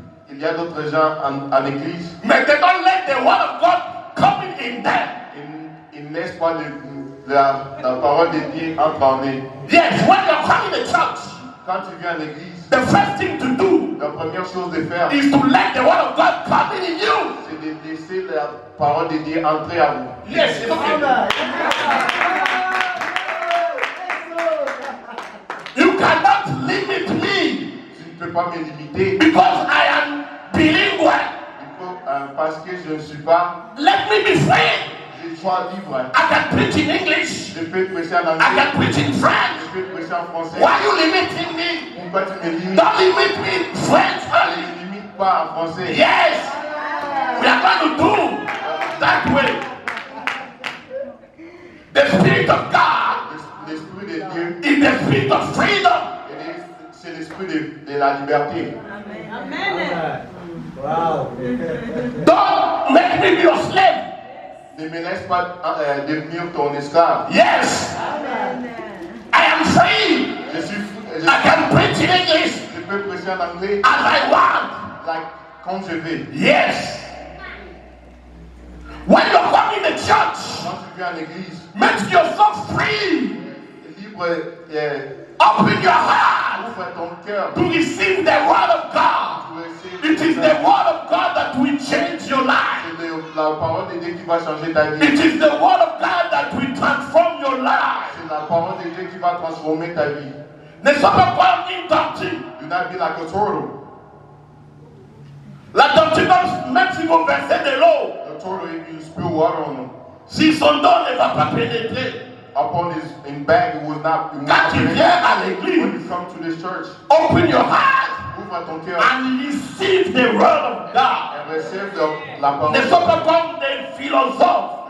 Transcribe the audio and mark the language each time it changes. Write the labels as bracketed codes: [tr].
[fr] Il y a d'autres gens en église. [en] but they don't let the word of God coming in them. [fr] Ils ne laissent pas la parole de Dieu entrer en eux. [en] Yes, when you're coming to church, [fr] Quand tu viens à l'église, [en] the first thing to do [fr] la première chose de faire, [en] is to let the word of God come in you. [fr] c'est de laisser la parole de Dieu entrer à vous. [en] Yes, it's okay. You cannot limit me [fr] Tu ne peux pas me limiter [en] because I am bilingual. [fr] parce que je ne suis pas, [en] Let me be free. [fr] je suis libre. [en] I can preach in English. [fr] Je peux prêcher en [en] I [fr] anglais, [en] can preach in French. [fr] je peux prêcher en français. [en] Why are you limiting me? [fr] Pourquoi tu me limites? [en] Don't limit me, French [fr] Ne [en] only. [fr] me limite pas en français. [en] Yes, we are going to do that way. The Spirit of God [fr] L'esprit de Dieu, [en] is the Spirit of freedom. [fr] c'est l'esprit de la liberté. [en] Wow. Don't make me be your slave. [fr] Ne me laisse pas devenir ton esclave. [en] Yes, I am free. [fr] Je suis [en] I can preach in English [fr] je peux prêcher en anglais [en] as I want. [fr] comme je veux. [en] Yes. When you're coming to church, [fr] Quand tu viens à l'église, [en] make yourself free. [fr] libre, [en] Open your heart [fr] ouvre ton cœur. [en] to receive the word of God. It is the word of God that will change your life. [fr] C'est la parole de Dieu qui va changer ta vie. [en] It is the word of God that will transform your life. [fr] C'est la parole de Dieu qui va transformer ta vie. Ne sois pas comme une tortue. [en] Do not be like a turtle. [fr] La tortue, même si vous versez de l'eau, [en] The turtle, if you spill water on him, [fr] si son dos ne va pas pénétrer, [en] upon his bag, it will not. [fr] quand tu viens à [en] When [fr] l'église, [en] you come to this church, open your heart [fr] ouvre ton cœur [en] and receive the word of God. and receive [fr] la parole. Ne sois pas comme des philosophes